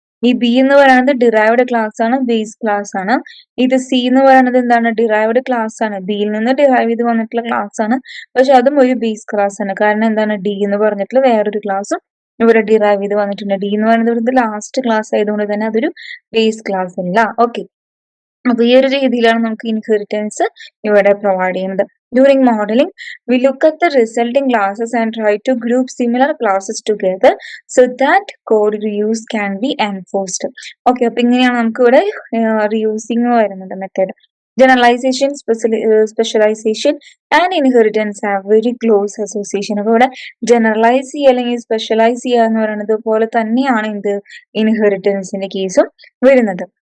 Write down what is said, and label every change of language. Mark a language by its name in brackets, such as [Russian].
[Malayalam] ഈ ബി എന്ന് പറയുന്നത് ഡിറൈവ്ഡ് ക്ലാസ് ആണ്, ബേസ് ക്ലാസ് ആണ്. ഇത് സി എന്ന് പറയുന്നത് എന്താണ്, ഡിറൈവ്ഡ് ക്ലാസ് ആണ്, ബിയിൽ നിന്ന് ഡിറൈവ് ചെയ്ത് വന്നിട്ടുള്ള ക്ലാസ് ആണ്. പക്ഷെ അതും ഒരു ബേസ് ക്ലാസ് ആണ്. കാരണം എന്താണ്, ഡി എന്ന് പറഞ്ഞിട്ടുള്ള വേറൊരു ക്ലാസ്സും ഇവിടെ ഡിറൈവ് ചെയ്ത് വന്നിട്ടുണ്ട്. ഡി എന്ന് പറയുന്നത് ഇവിടുത്തെ ലാസ്റ്റ് ക്ലാസ് ആയതുകൊണ്ട് തന്നെ അതൊരു ബേസ് ക്ലാസ് അല്ല. ഓക്കെ, അപ്പൊ ഈ ഒരു രീതിയിലാണ് നമുക്ക് ഇൻഹെറിറ്റൻസ് ഇവിടെ പ്രൊവൈഡ് ചെയ്യുന്നത്. [English] During modeling, we look at the resulting classes and try to group similar classes together so that code reuse can be enforced. [Malayalam] Okay, അപ്പൊ ഇങ്ങനെയാണ് നമുക്ക് ഇവിടെ റീയൂസിങ് വരുന്നത് method. [English] Generalization, specialization and inheritance have very close association. [Malayalam] അപ്പൊ ഇവിടെ generalise ചെയ്യുക അല്ലെങ്കിൽ specialise ചെയ്യുക എന്ന് പറയുന്നത് പോലെ തന്നെയാണ് ഇത് ഇൻഹെറിറ്റൻസിന്റെ കേസും വരുന്നത്.